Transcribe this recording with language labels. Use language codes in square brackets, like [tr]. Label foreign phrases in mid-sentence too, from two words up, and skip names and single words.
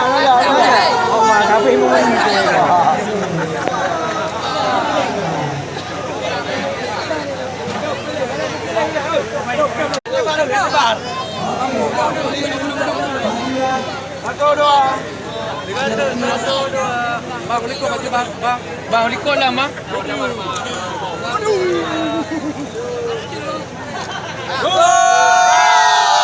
[id] Oh, mak tapi mau main itu. Satu dua. Bang, likut aja bang. Bang, likut lah bang. Aduh.